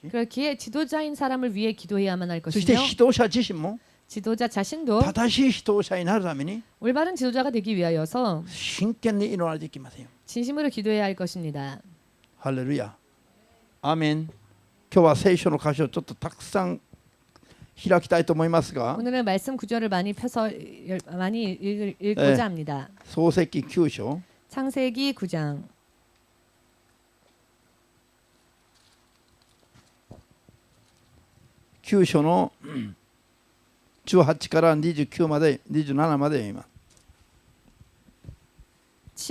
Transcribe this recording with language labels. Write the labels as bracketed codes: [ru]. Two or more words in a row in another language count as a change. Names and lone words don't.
[ko] 그렇기에 지도자인 사람을 위해 기도해야만 할 [ja] そして [ko] 것이며 [ja] 指導者自身も [ko] 지도자 자신도 [ja] 正しい指導者になるために [ko] 올바른 지도자가 되기 위하여서 [ja] 真剣に祈らないといけませんよ。 [ko] 진심으로 기도해야 할 것입니다. [ja] ハレルヤ。アーメン。今日は聖書の箇所をちょっとたくさん開きたいと思いますが、 [ko] 오늘은 말씀 구절을 많이 펴서 많이 읽고자 합니다. [ja] 創世記9章 [ko] 창세기 9장 [ja] 9 章の18から29まで27まで読みます。